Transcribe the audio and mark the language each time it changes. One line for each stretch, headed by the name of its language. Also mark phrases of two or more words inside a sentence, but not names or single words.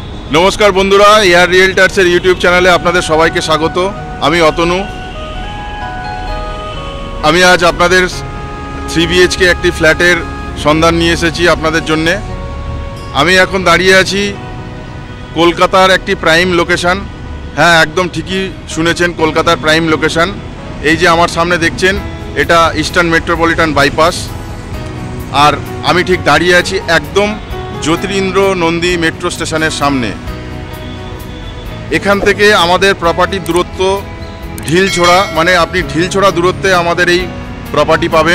Bangla: নমস্কার বন্ধুরা এয়ার রিয়েল্টার্সের ইউটিউব চ্যানেলে আপনাদের সবাইকে স্বাগত। আমি অতনু। আমি আজ আপনাদের 3 BHK একটি ফ্ল্যাটের সন্ধান নিয়ে এসেছি আপনাদের জন্য। আমি এখন দাঁড়িয়ে আছি কলকাতার একটি
English: prime location.
Bangla: হ্যাঁ একদম ঠিকই শুনেছেন, কলকাতার
English: prime location.
Bangla: এই যে আমার সামনে দেখছেন এটা ইস্টার্ন মেট্রোপলিটন বাইপাস। আর আমি ঠিক দাঁড়িয়ে আছি একদম জ্যোতিরিন্দ্র নন্দী মেট্রো স্টেশনের সামনে। এখান থেকে আমাদের প্রপার্টির দূরত্ব ঢিলছড়া, মানে আপনি ঢিলছড়া দূরত্বে আমাদের এই প্রপার্টি পাবেন।